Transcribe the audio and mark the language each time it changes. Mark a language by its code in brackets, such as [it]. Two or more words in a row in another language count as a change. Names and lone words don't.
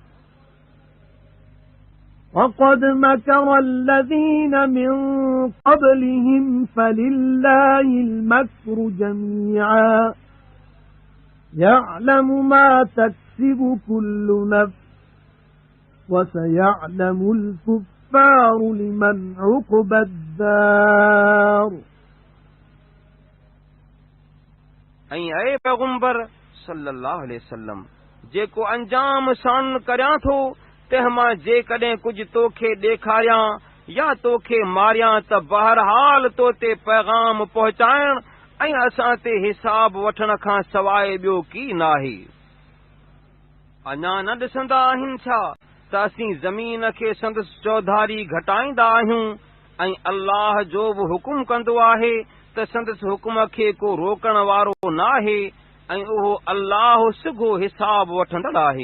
[ar] وَقَدْ مَكَرَ الَّذِينَ مِنْ قَبْلِهِمْ فَلِلَّهِ الْمَكْرُ جَمِيعًا يَعْلَمُ مَا تَكْسِبُ كُلُّ نَفْسٍ وَسَيَعْلَمُ الْكُفَّارُ لِمَنْ عُقْبَى الدَّارِ [sd] ऐं ऐ पैगुंबर [ar] صلى الله عليه وسلم [sd] जेको अंजाम सान करियां थो तंहिंमां जेकॾहिं कुझु तोखे ॾेखारियां या तोखे मारियां त बहरहाल तो ते पैगाम पहुचाइण ऐं असां ते हिसाब वठण खां सवाइ ॿियो की नाहे। अञा न ॾिसंदा आहिनि छा त असीं ज़मीन खे संदसि चौधारी घटाईंदा आहियूं ऐं अल्लाह जो बि हुकुम कंदो आहे त संदसि हुकुम खे को रोकण वारो नाहे ऐं उहो अल्लाह सिघो हिसाब वठंदड़ आहे।